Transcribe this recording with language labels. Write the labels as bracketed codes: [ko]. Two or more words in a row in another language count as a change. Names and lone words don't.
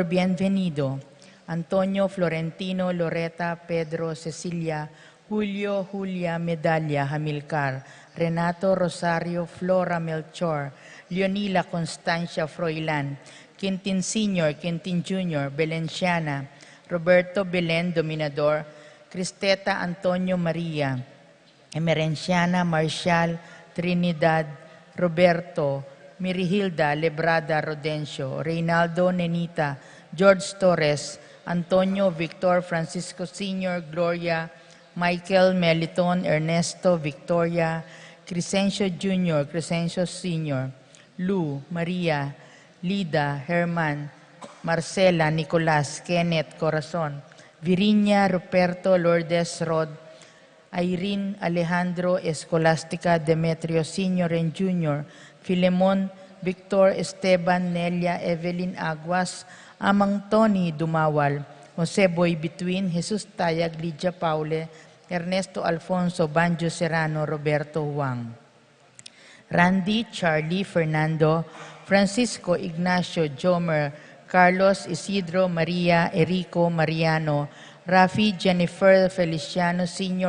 [pam] Bienvenido, Antonio, Florentino, Loreta, Pedro, Cecilia, Julio, Julia, Medalia, Hamilcar, Renato, Rosario, Flora, Melchor, Leonila, Constancia, Froilan, Quintin Sr., Quintin Jr., Belenciana, Roberto Belen, Dominador, Cristeta, Antonio Maria, Emerenciana, Marcial, Trinidad, Roberto, Mirihilda, Lebrada, Rodencio, Reynaldo, Nenita, George Torres, Antonio, Victor, Francisco Sr., Gloria, Michael, Meliton, Ernesto, Victoria, Crescencio Jr., Crescencio Sr., Lou, Maria, Lida, Herman, Marcela, Nicolas, Kenneth, Corazon, Virinia, Ruperto, Lourdes, Rod, Irene, Alejandro, Escolastica, Demetrio Sr. and Jr., Filemon, Victor, Esteban, Nelia, Evelyn Aguas, Amang Tony Dumawal, Jose Boy Between, Jesus Tayag, Lydia Paule, Ernesto Alfonso, Banjo Serrano, Roberto Huang, Randy, Charlie, Fernando, Francisco, Ignacio, Jomer, Carlos, Isidro, Maria, Erico, Mariano, Rafi, Jennifer, Feliciano, Sr.